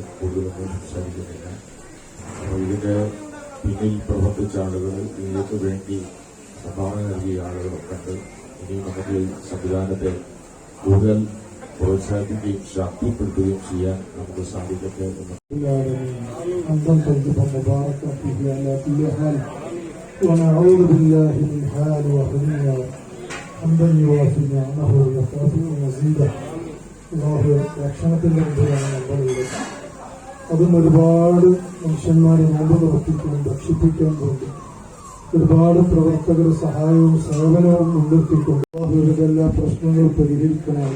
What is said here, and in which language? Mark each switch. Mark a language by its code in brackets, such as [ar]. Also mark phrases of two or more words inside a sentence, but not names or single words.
[ml] കൂടുതലൊന്നും സംസാരിക്കുന്നില്ല. അപ്പോൾ ഇതിന്റെ പിന്നിൽ പ്രവർത്തിച്ച ആളുകൾ, ഇതിലേക്ക് വേണ്ടി സംഭാവന നൽകിയ ആളുകളൊക്കെ ഉണ്ട്. ഇനി നമുക്ക് ഈ സംവിധാനത്തെ കൂടുതൽ പ്രോത്സാഹിപ്പിക്കുകയും ശാക്തീകരിക്കുകയും ചെയ്യാൻ നമുക്ക് സാധിക്കട്ടെ എന്ന്. [ar] ونعوذ بالله من حال وحزننا حمدا يوافي نعمه ويكافئ مزيده. [ml] അള്ളാഹു രക്ഷണത്തിന്റെ മുമ്പിലാണ് നമ്മളുള്ളത്. അതും ഒരുപാട് മനുഷ്യന്മാരെ നോമ്പ് തുറപ്പിക്കാൻ, ഭക്ഷിപ്പിക്കാൻ കൊണ്ട് ഒരുപാട് പ്രവർത്തകർ സഹായവും സേവനവും മുൻനിർത്തിക്കൊണ്ട് അള്ളാഹുവിന്റെ എല്ലാ പ്രശ്നങ്ങളും പരിഹരിക്കണമല്ല.